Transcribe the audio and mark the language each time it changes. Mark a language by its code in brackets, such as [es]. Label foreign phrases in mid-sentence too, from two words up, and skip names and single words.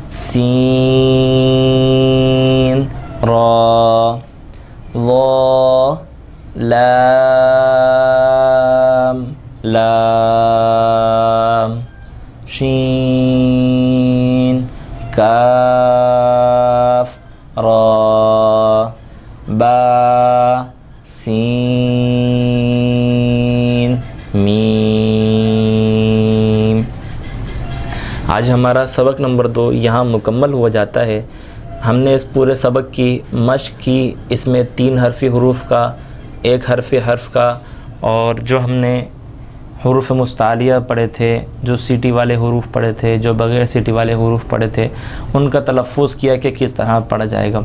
[ar] سین را ضا لام لام شین کاف را با سین میم۔ [ur] آج ہمارا سبق نمبر 2 یہاں مکمل ہو جاتا ہے۔ ہم نے اس پورے سبق کی مشق کی، اس میں 3 حرفی حروف کا، 1 حرف کا، اور جو ہم نے حروف مستعلیہ پڑھے تھے، جو سیٹی والے حروف پڑھے تھے، جو بغیر سیٹی والے حروف پڑھے تھے، ان کا تلفظ کیا کہ کس طرح پڑھا جائے گا۔